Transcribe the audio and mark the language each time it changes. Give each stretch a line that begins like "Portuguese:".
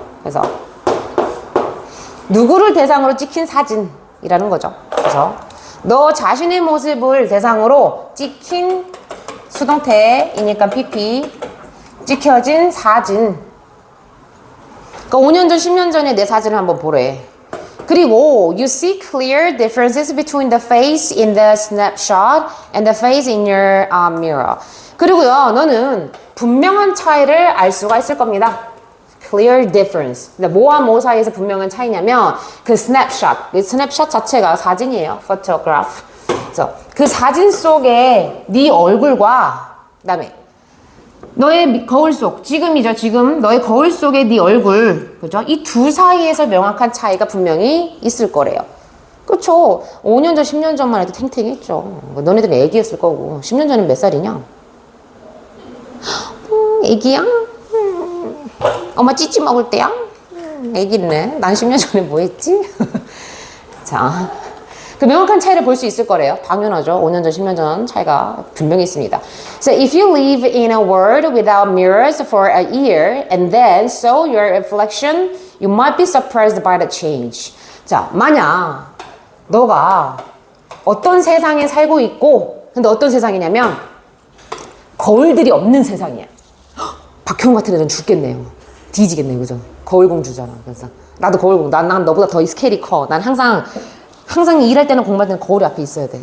Korean: 그래서 누구를 대상으로 찍힌 사진이라는 거죠. 그래서 너 자신의 모습을 대상으로 찍힌 수동태이니까 PP 찍혀진 사진. 그러니까 5년 전, 10년 전에 내 사진을 한번 보래. 그리고
English: you see clear differences between the face in the snapshot and the face in your mirror.
Korean: 그리고요, 너는 분명한 차이를 알 수가 있을 겁니다.
English: Clear difference.
Korean: 뭐와 뭐 사이에서 분명한 차이냐면 그 snapshot, 그 스냅샷 자체가 사진이에요.
English: photograph.
Korean: 그래서 그 사진 속에 네 얼굴과 그다음에 너의 거울 속, 지금 너의 거울 속의 네 얼굴, 그죠? 이 두 사이에서 명확한 차이가 분명히 있을 거래요. 그렇죠. 5년 전, 10년 전만 해도 탱탱했죠. 너네들은 애기였을 거고. 10년 전엔 몇 살이냐? 애기야? 엄마 찌찌 먹을 때야? 애기네. 난 10년 전에 뭐 했지? 자, 그 명확한 차이를 볼 수 있을 거래요. 당연하죠. 5년 전, 10년 전 차이가 분명히 있습니다.
English: So if you live in a world without mirrors for a year and then saw your reflection, you might be surprised by the change.
Korean: 자, 만약 너가 어떤 세상에 살고 있고, 근데 어떤 세상이냐면 거울들이 없는 세상이야. 박형 같은 애는 죽겠네요. 뒤지겠네요. 그죠? 거울공주잖아. 그래서 나도 거울공주. 난 너보다 더 스케일이 커. 난 항상 일할 때는 공부할 때는 거울이 앞에 있어야 돼.